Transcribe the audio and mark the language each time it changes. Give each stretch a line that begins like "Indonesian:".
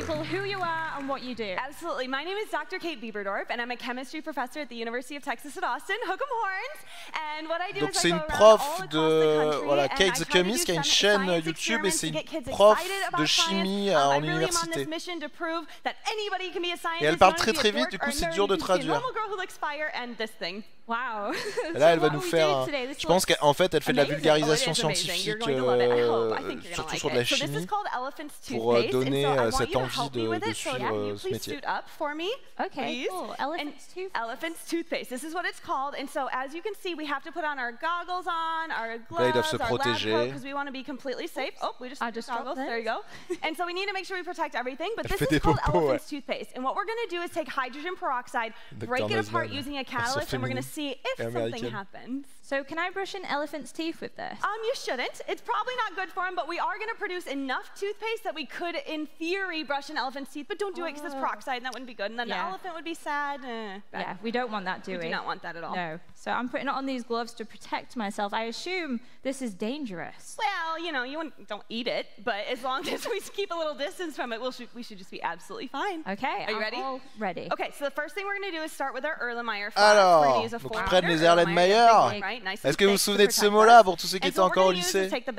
English: Who you are and what you do. Absolutely. My name is Dr. Kate Bieberdorf, and I'm a chemistry professor at the University of Texas at Austin. Hook 'em horns. And what I do
French: Donc
English: is
French: c'est une prof de Kate the Chemist qui a une chaîne YouTube et c'est une prof de chimie en université. Et elle parle très très vite, du coup c'est dur de traduire.
English: Wow.
French: Et là elle va nous faire. Je pense qu'en fait elle fait de la vulgarisation scientifique, surtout sur de la chimie, pour donner cette envie de suivre ce métier.
English: Okay, cool. Elephant's toothpaste. This is what it's called. And so as you can see, we have to put on our goggles on, our gloves, our lab coat, because we want to be completely safe. Oh, we just goggles. There you go. And so we need to make sure we protect everything. But this is called elephant's toothpaste. And what we're going to do is take hydrogen peroxide, break it apart using a catalyst, and we're going to see if something happens. So can I brush an elephant's teeth with this? You shouldn't. It's probably not good for him, but we are going to produce enough toothpaste that we could, in theory, brush an elephant's teeth. But don't do it because it's peroxide, and that wouldn't be good. And then the elephant would be sad. Yeah, we don't want that, do we? We do not want that at all. No. So I'm putting it on these gloves to protect myself. I assume this is dangerous. Well, you know, don't eat it, but as long as we keep a little distance from it, we should just be absolutely fine. Okay, are you ready? All ready. Okay, so the first thing we're going to do is start with our Erlenmeyer.
French: Alors, donc ils prennent les Erlenmeyer. Est-ce que vous vous souvenez de ce mot-là pour tous ceux qui étaient encore au lycée?